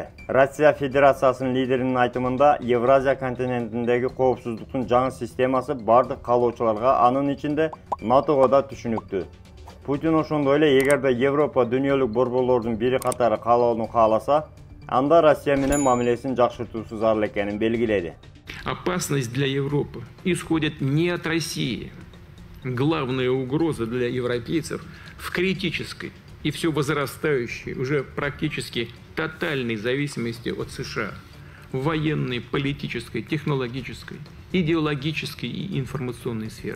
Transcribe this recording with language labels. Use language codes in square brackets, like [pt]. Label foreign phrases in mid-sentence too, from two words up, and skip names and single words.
[ky] Россия Федерациясынын лидеринин айтымында, Евразия континентиндеги коопсуздуктун жаңы системасы бардык каалоочуларга, анын ичинде НАТОго да түшүнүктүү. Путин ошондой эле, эгерде Европа дүйнөлүк борборлордун бири катары каалоону кааласа, анда Россия менен мамилесин жакшыртуусу зарыл экенин белгиледи. [ru] Опасность для Европы исходит не от России. Главная угроза для европейцев в критической и все возрастающей, уже практически тотальной зависимости от США. В военной, политической, технологической, идеологической и информационной сферах.